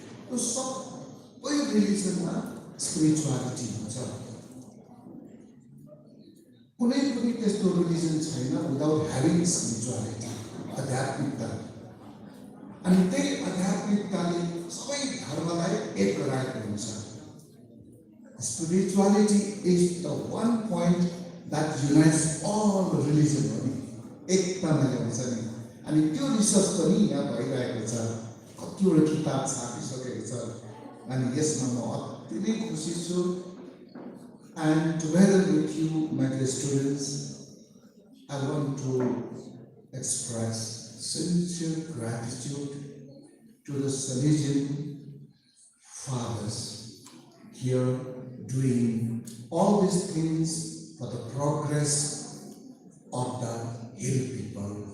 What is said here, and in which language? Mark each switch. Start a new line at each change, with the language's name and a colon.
Nepali: त्यो सबै रिलिजनमा स्पिरिचुअलिटी हुन्छ. कुनै पनि त्यस्तो रिलिजन छैन
English: without having spirituality,
Nepali: आध्यात्मिकता. अनि त्यही आध्यात्मिकताले सबै धर्मलाई एक गराएको हुन्छ.
English: Spirituality is the one point that unites all the religion.
Nepali: एकतामा ल्याउँछ नि. अनि त्यो रिसर्च पनि यहाँ भइरहेको छ. कतिवटा किताब छापिसकेको छ. अनि यसमा म अति नै खुसी छु.
English: And together with you, my dear students, I want to express sincere gratitude to the Salesian fathers here doing all these things for the progress of the hill people.